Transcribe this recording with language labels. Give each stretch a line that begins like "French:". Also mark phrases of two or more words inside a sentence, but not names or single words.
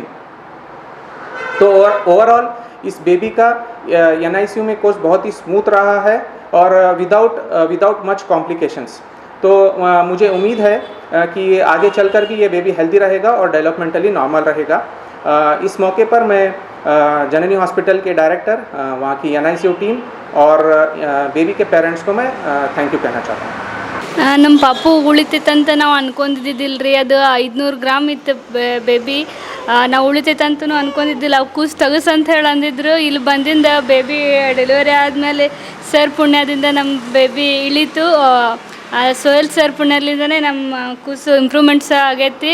Hindi: तो ओवरऑल इस बेबी का NICU में कोर्स बहुत ही स्मूथ रहा है और
English: without much complications.
Hindi: तो मुझे उम्मीद है कि आगे चलकर भी ये बेबी हेल्दी रहेगा और
English: developmentally normal
Hindi: रहेगा। इस मौके पर मैं जननी हॉस्पिटल के डायरेक्टर, वहाँ की NICU टीम और बेबी के पेरेंट्स को मैं
English: thank you
Hindi: कहना चाहता हूँ।
Kannada: ನಮ್ಮ ಪಾಪು ಉಳಿತೈತಂತ ನಾವು ಅನ್ಕೊಂಡಿದ್ದಿಲ್ಲ. ಅದು 500 ಗ್ರಾಮ್ ಇತ್ತು ಬೇಬಿ. ನಾವು ಉಳಿತೈತಂತೂ ಅನ್ಕೊಂಡಿದ್ದಿಲ್ಲ. ಅವು ಕೂಸು ತೆಗಸಂತ ಹೇಳಿ ಅಂದಿದ್ರು. ಇಲ್ಲಿ ಬಂದಿಂದ ಬೇಬಿ ಡೆಲಿವರಿ ಆದಮೇಲೆ ಸರ್ ಪುಣ್ಯದಿಂದ ನಮ್ಮ ಬೇಬಿ ಇಳೀತು. ಸೋಯಲ್ ಸರ್ ಪುಣ್ಯದಿಂದನೇ ನಮ್ಮ ಕೂಸು ಇಂಪ್ರೂವ್ಮೆಂಟ್ಸ್ ಆಗೈತಿ.